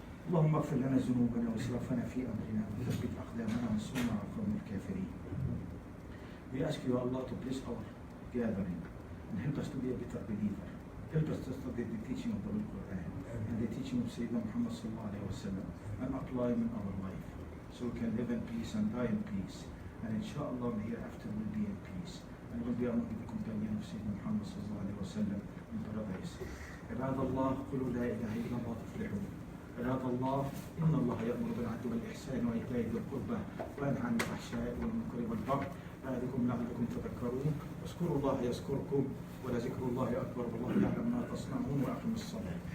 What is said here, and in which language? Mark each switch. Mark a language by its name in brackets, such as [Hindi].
[Arabic] اللهم اغفر لنا ذنوبنا واسرافنا في امرنا وثبت اقدامنا وانصرنا على القوم الكافرين. [English] We ask you, Allah, to bless our gathering and help us to be a better believer. Help us to study the teaching of the Holy Quran and the teaching of Sayyidina Muhammad sallallahu alayhi wa sallam and apply them in our life so we can live in peace and die in peace. And inshallah hereafter we'll be in peace and we'll be among the companions of Sayyidina Muhammad sallallahu alayhi wa sallam in paradise. [Arabic] عباد الله قولوا لا إله إلا الله تفلحون. عباد الله إن الله يأمر بالعدل والإحسان وإيتاء ذي القربى وينهى عن الفحشاء والمنكر والبغي يعظكم لعلكم تذكرون. واذكروا الله يذكركم ولذكر الله أكبر والله يعلم ما تصنعون وأقيموا الصلاة.